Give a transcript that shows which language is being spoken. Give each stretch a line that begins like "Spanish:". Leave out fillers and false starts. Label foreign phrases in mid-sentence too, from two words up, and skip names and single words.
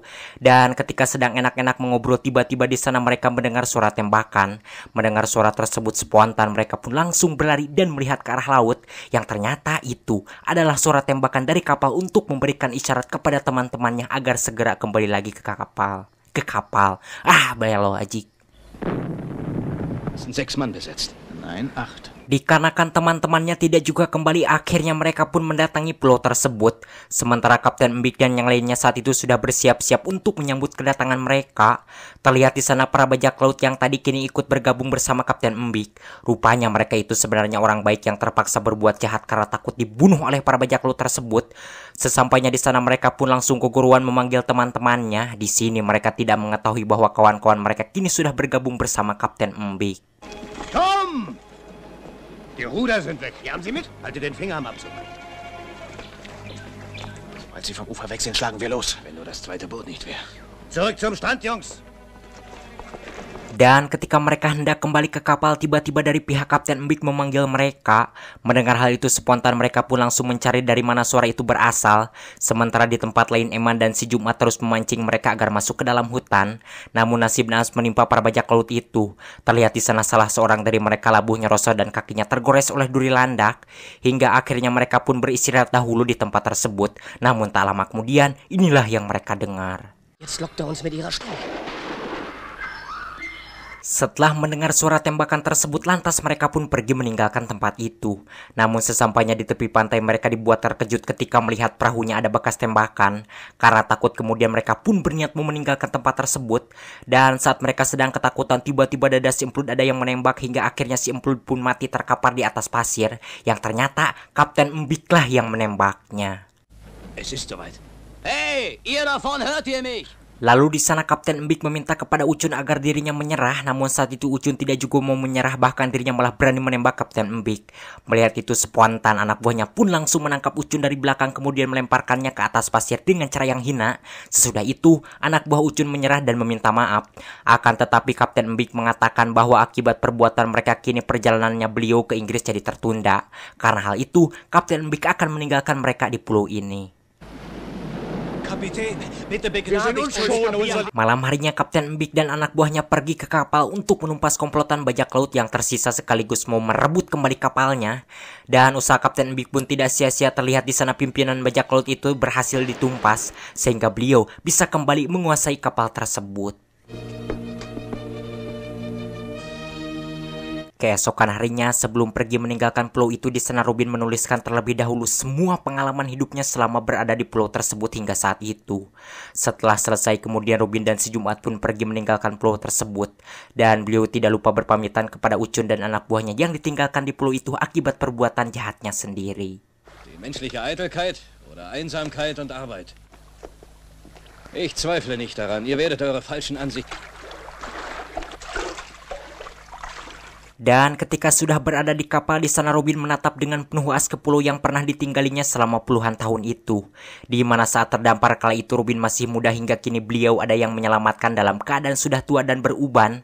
Indonesian: Dan ketika sedang enak-enak mengobrol, tiba-tiba di sana mereka mendengar suara tembakan. Mendengar suara tersebut spontan mereka pun langsung berlari dan melihat ke arah laut, yang ternyata itu adalah suara tembakan dari kapal untuk memberikan isyarat kepada teman-temannya agar segera kembali lagi ke kapal. Belo ajik.
German: Es sind 6 Mann besetzt. Nein, 8.
Indonesian: Dikarenakan teman-temannya tidak juga kembali, akhirnya mereka pun mendatangi pulau tersebut. Sementara Kapten Embik dan yang lainnya saat itu sudah bersiap-siap untuk menyambut kedatangan mereka. Terlihat di sana para bajak laut yang tadi kini ikut bergabung bersama Kapten Embik. Rupanya mereka itu sebenarnya orang baik yang terpaksa berbuat jahat karena takut dibunuh oleh para bajak laut tersebut. Sesampainya di sana mereka pun langsung keguruan memanggil teman-temannya. Di sini mereka tidak mengetahui bahwa kawan-kawan mereka kini sudah bergabung bersama Kapten Embik.
German: Tom! Die Ruder sind weg. Die haben Sie mit? Halte den Finger am Abzug. Sobald sie vom Ufer weg sind, schlagen wir los. Wenn nur das zweite Boot nicht wäre. Zurück zum Strand, Jungs.
Indonesian: Dan ketika mereka hendak kembali ke kapal, tiba-tiba dari pihak Kapten Embik memanggil mereka. Mendengar hal itu spontan mereka pun langsung mencari dari mana suara itu berasal. Sementara di tempat lain Eman dan si Jumat terus memancing mereka agar masuk ke dalam hutan. Namun nasib naas menimpa para bajak laut itu. Terlihat di sana salah seorang dari mereka labuhnya rosoh dan kakinya tergores oleh duri landak. Hingga akhirnya mereka pun beristirahat dahulu di tempat tersebut. Namun tak lama kemudian inilah yang mereka dengar.
German: Jetzt lockt er uns mit ihrer Stimme.
Indonesian: Setelah mendengar suara tembakan tersebut, lantas mereka pun pergi meninggalkan tempat itu. Namun sesampainya di tepi pantai mereka dibuat terkejut ketika melihat perahunya ada bekas tembakan. Karena takut kemudian mereka pun berniat mau meninggalkan tempat tersebut. Dan saat mereka sedang ketakutan, tiba-tiba dada si Emplud ada yang menembak hingga akhirnya si Emplud pun mati terkapar di atas pasir. Yang ternyata Kapten Embiklah yang menembaknya.
German: Es ist soweit. Hey, ihr da vorne, hört ihr mich?
Indonesian: Lalu di sana Kapten Embik meminta kepada Ucun agar dirinya menyerah. Namun saat itu Ucun tidak juga mau menyerah, bahkan dirinya malah berani menembak Kapten Embik. Melihat itu spontan anak buahnya pun langsung menangkap Ucun dari belakang kemudian melemparkannya ke atas pasir dengan cara yang hina. Sesudah itu anak buah Ucun menyerah dan meminta maaf. Akan tetapi Kapten Embik mengatakan bahwa akibat perbuatan mereka kini perjalanannya beliau ke Inggris jadi tertunda. Karena hal itu Kapten Embik akan meninggalkan mereka di pulau ini.
German: Kapitän, bitte begnadigt uns.
Indonesian: Malam harinya Kapten Embik dan anak buahnya pergi ke kapal untuk menumpas komplotan bajak laut yang tersisa sekaligus mau merebut kembali kapalnya. Dan usaha Kapten Embik pun tidak sia-sia, terlihat di sana pimpinan bajak laut itu berhasil ditumpas sehingga beliau bisa kembali menguasai kapal tersebut. Keesokan harinya sebelum pergi meninggalkan pulau itu, di sana Robin menuliskan terlebih dahulu semua pengalaman hidupnya selama berada di pulau tersebut hingga saat itu. Setelah selesai kemudian Robin dan si Jumat pun pergi meninggalkan pulau tersebut. Dan beliau tidak lupa berpamitan kepada Ucun dan anak buahnya yang ditinggalkan di pulau itu akibat perbuatan jahatnya sendiri.
German: Die menschliche Eitelkeit oder Einsamkeit und Arbeit. Ich zweifle nicht daran. Ihr werdet eure falschen Ansichten...
Indonesian: Dan ketika sudah berada di kapal, di sana Robin menatap dengan penuh as ke pulau yang pernah ditinggalinya selama puluhan tahun itu. Di mana saat terdampar kala itu Robin masih muda hingga kini beliau ada yang menyelamatkan dalam keadaan sudah tua dan beruban.